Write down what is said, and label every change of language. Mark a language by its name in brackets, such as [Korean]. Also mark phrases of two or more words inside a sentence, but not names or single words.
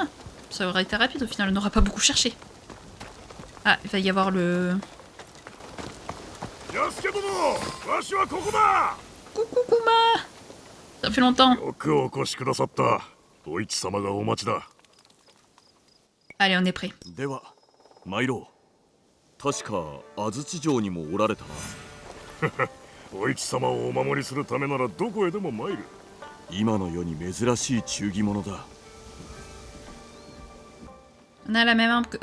[French] Ça aurait été rapide au final, on n'aura pas beaucoup cherché. Ah, il va y avoir le... Coucou Kuma. Ça fait longtemps. Allez, on est prêt. [Japanese] では参ろう。確か安土城にもおられたな。お市様をお守りするためならどこへでも参る。今の世に珍しい忠義者だ。 [French] On a la même arme que...